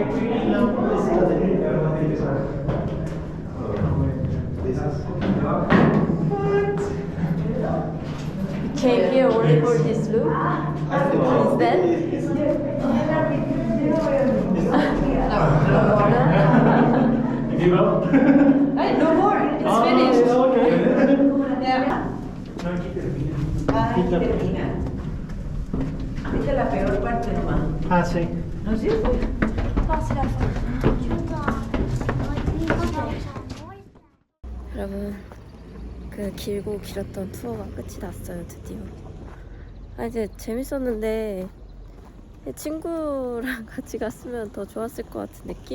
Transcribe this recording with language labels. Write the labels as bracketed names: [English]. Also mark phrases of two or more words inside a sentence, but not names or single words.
[English] Came here only for this look. Is that? Give up? No more. It's finished. Yeah. [Spanish] Aquí termina. Esta es la peor parte nomás. Ah, sí. ¿No sirve? [Korean] 여러분, 그 길고 길었던 투어가 끝이 났어요, 드디어. 이제 재밌었는데 친구랑 같이 갔으면 더 좋았을 것 같은 느낌?